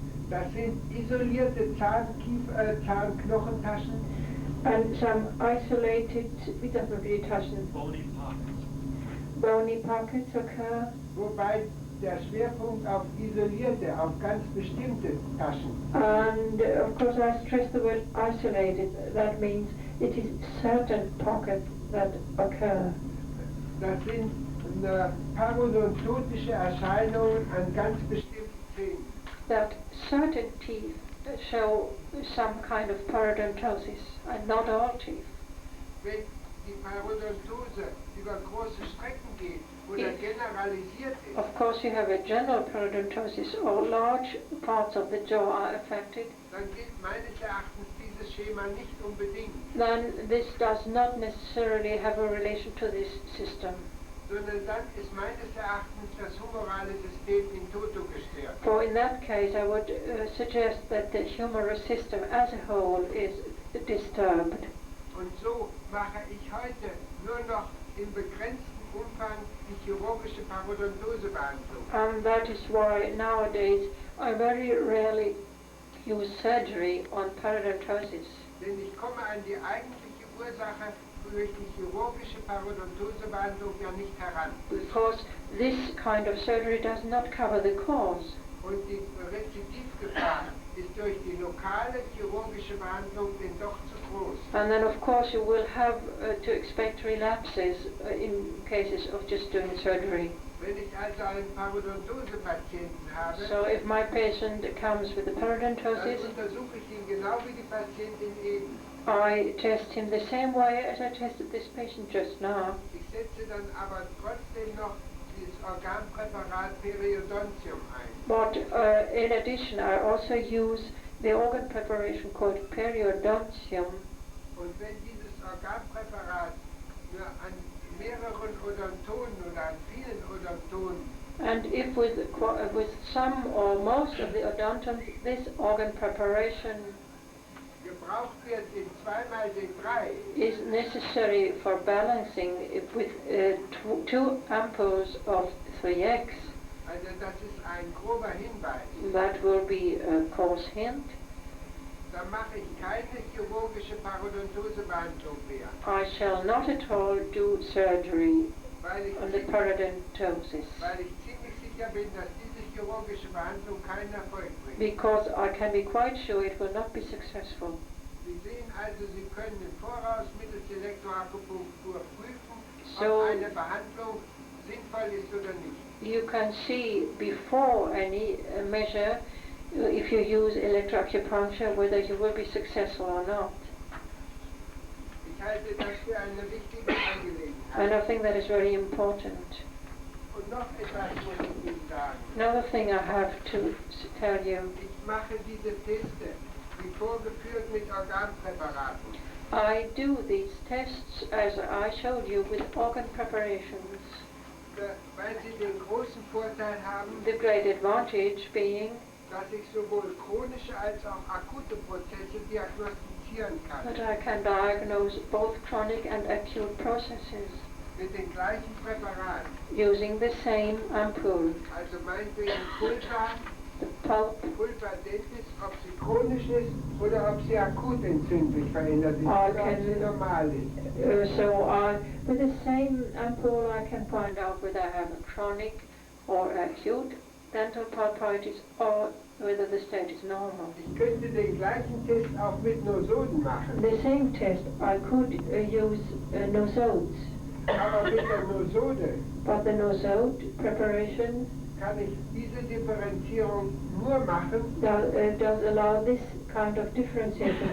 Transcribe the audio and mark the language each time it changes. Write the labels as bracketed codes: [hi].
[de] das sind isolierte Zahnknochentaschen, [en] and some isolated, [de] wie darf man die Taschen, [en] Bony pockets. bony pockets occur, [de] wobei der Schwerpunkt auf isolierte, auf ganz bestimmte Taschen. [en] and of course I stress the word isolated. That means it is certain pockets that occur. [de] Das sind parodontotische Erscheinungen an ganz bestimmten Zähnen. [en] That certain teeth show some kind of parodontosis, and not all teeth. [de] Wenn die Parodontose über große Strecken geht oder generalisiert ist, [en] Of course, you have a general parodontosis, or large parts of the jaw are affected. [de] dann gilt meines Erachtens dieses Schema nicht unbedingt, [en] Then this does not necessarily have a relation to this system. [de] sondern dann ist meines Erachtens das humorale System in toto gestört. [en] For in that case, I would suggest that the humerus system as a whole is disturbed. [de] Und so mache ich heute nur noch im begrenzten Umfang die chirurgische Parodontosebehandlung. [en] And that is why nowadays I very rarely use surgery on parodontosis. [de] Denn ich komme an die eigentliche Ursache durch die chirurgische Parodontosebehandlung ja nicht heran. [en] Because this kind of surgery does not cover the cause. [de] Und die Rezidivgefahr ist durch die lokale chirurgische Behandlung denn doch zu groß. [en] And then of course you will have to expect relapses in cases of just doing surgery. [de] Wenn ich also einen Parodontose-Patienten habe, [en] So if my patient comes with a [de] dann [en] parodontosis, [de] untersuche ich ihn genau wie die Patientin eben. [en] I test him the same way as I tested this patient just now. [de] Ich setze dann aber trotzdem noch dieses Organpräparat Periodontium ein. [en] But in addition, I also use the organ preparation called periodontium. [de] Und wenn dieses Organpräparat nur an mehreren Odontonen oder an vielen Odontonen [en] And if with some or most of the odontums, this organ preparation [de] gebraucht wird in 2x3, [en] is necessary for balancing it with two ampoules of 3x, [de] also das ist ein grober Hinweis, [en] that will be a coarse hint. [de] dann mache ich keine chirurgische Parodontosebehandlung mehr. [en] I shall not at all do surgery [de] Weil ich, [en] on the parodontosis. [de] weil ich ziemlich sicher bin, dass diese chirurgische Behandlung keinen Erfolg bringt. [en] Because I can be quite sure it will not be successful. [de] Sie sehen also, Sie können im Voraus mittels Elektroakupunktur prüfen, [en] So- [de] ob eine Behandlung sinnvoll ist oder nicht. [en] You can see before any measure, if you use electroacupuncture, whether you will be successful or not. [de] Ich halte das für eine wichtige Angelegenheit. [en] And I think that is very important. [de] Und noch etwas muss ich Ihnen sagen. [en] Another thing I have to tell you, [de] Ich mache diese Teste, wie vorgeführt, mit Organpräparaten. [en] I do these tests as I showed you with organ preparations. [de] Weil sie den großen Vorteil haben, [en] The great advantage being [de] dass ich sowohl chronische als auch akute Prozesse diagnostizieren kann. [en] that I can diagnose both chronic and acute processes [de] Mit den gleichen Präparaten. [en] using the same ampoule. [de] Also meinetwegen Pulver, [en] The pulp, [de] Pulver dentis, ob sie chronisch ist oder ob sie akut entzündlich verändert ist oder ob sie normal ist. [en] with the same ampoule I can find out whether I have a chronic or acute dental pulpitis or whether the state is normal. [de] Ich könnte den gleichen Test auch mit Nosoden machen. [en] The same test I could use nosodes, [de] Aber mit der Nosode [en] but the nosode preparation [de] kann ich diese Differenzierung nur machen, [en] does allow this kind of differentiation